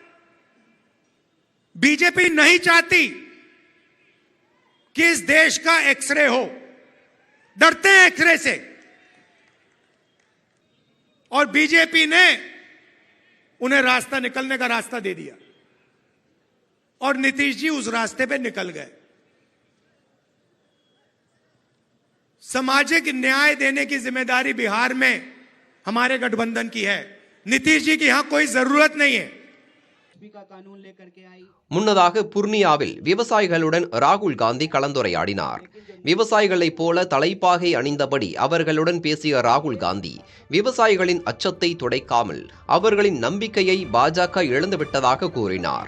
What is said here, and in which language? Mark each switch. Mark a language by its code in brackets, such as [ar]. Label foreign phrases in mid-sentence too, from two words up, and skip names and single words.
[hi] बीजेपी नहीं चाहती कि इस देश का एक्सरे हो, डरते हैं एक्सरे से, और बीजेपी ने उन्हें रास्ता, निकलने का रास्ता दे दिया और नीतीश जी उस रास्ते पे निकल गए. सामाजिक न्याय देने की जिम्मेदारी बिहार में हमारे गठबंधन की है. नीतीश जी की यहां कोई जरूरत नहीं है. [ta] முன்னதாக புர்னியாவில் விவசாயிகளுடன் ராகுல் காந்தி கலந்துரையாடினார். விவசாயிகளைப் போல தலைப்பாகை அணிந்தபடி அவர்களுடன் பேசிய ராகுல் காந்தி விவசாயிகளின் அச்சத்தை துடைக்காமல் அவர்களின் நம்பிக்கையை பாஜக இழந்துவிட்டதாக கூறினார்.